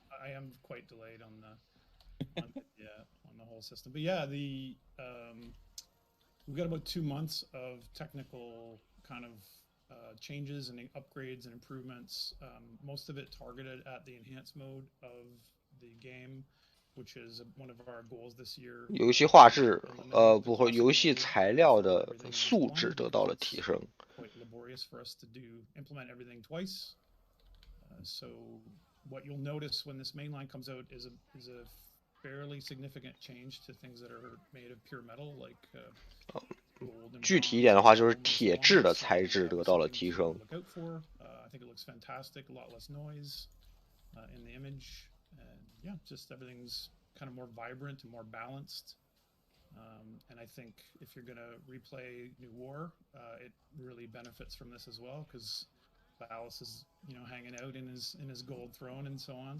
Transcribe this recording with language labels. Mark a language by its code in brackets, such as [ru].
[en] I am quite delayed on the on the whole system. But yeah, we've got about 2 months of technical kind of changes and upgrades and improvements. Most of it targeted at the enhanced mode of the game, which is one of our goals this year. [zh] 游戏画质，不会，游戏材料的素质得到了提升。 [en] Quite laborious for us to implement everything twice. So what you'll notice when this main line comes out is a fairly significant change to things that are made of pure metal, like gold and [zh] 具体一点的话，就是铁质的材质得到了提升。 [en] look out for. I think it looks fantastic. A lot less noise in the image, and yeah, just everything's kind of more vibrant and more balanced. And I think if you're going to replay New War, it really benefits from this as well, because Valis is, hanging out in his gold throne and so on.